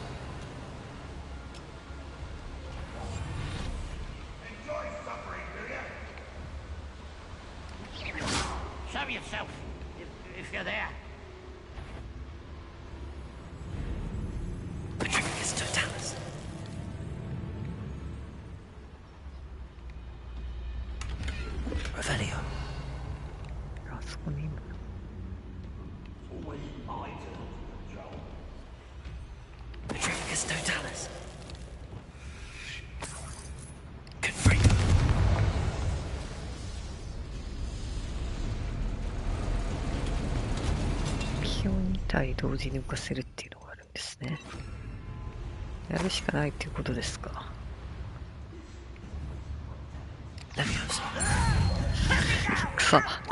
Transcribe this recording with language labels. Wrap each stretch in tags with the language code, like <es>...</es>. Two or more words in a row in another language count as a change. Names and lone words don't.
<en>Enjoy suffering, will ya? Show yourself, if you're there.</en> <la>Petrificus Totalis. Revelio.</la> <ja>あそこにいるの。</ja> <en>Always my turn to control.</en> <la>Petrificus Totalis. Confringo.</la> <ja>気を2体同時に浮かせるっていうのがあるんですね。やるしかないっていうことですか。</ja> <la>Leviosa.</la> <ja>くそ。</ja>